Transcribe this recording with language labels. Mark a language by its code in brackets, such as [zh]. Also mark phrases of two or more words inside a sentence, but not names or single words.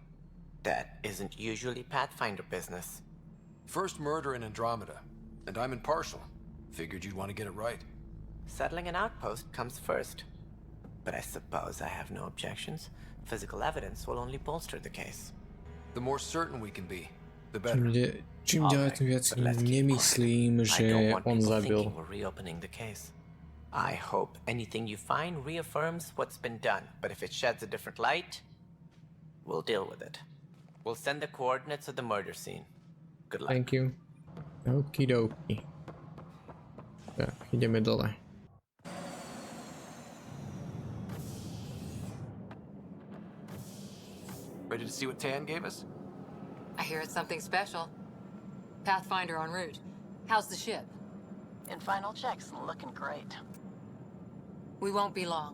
[en] That isn't usually Pathfinder business. First murder in Andromeda, and I'm impartial. Figured you'd want to get it right. Settling an outpost comes first. But I suppose I have no objections. Physical evidence will only bolster the case. The more certain we can be, the better. [sk] Čím ďalej, tým viac nemyslím, že on zabil. [en] We're reopening the case. I hope anything you find reaffirms what's been done, but if it sheds a different light, we'll deal with it. We'll send the coordinates of the murder scene. Good luck. Thank you. [sk] Okidoki. Tak, ideme dole. [en] Ready to see what Tan gave us? I hear it's something special. Pathfinder en route. How's the ship? In final checks, looking great. We won't be long.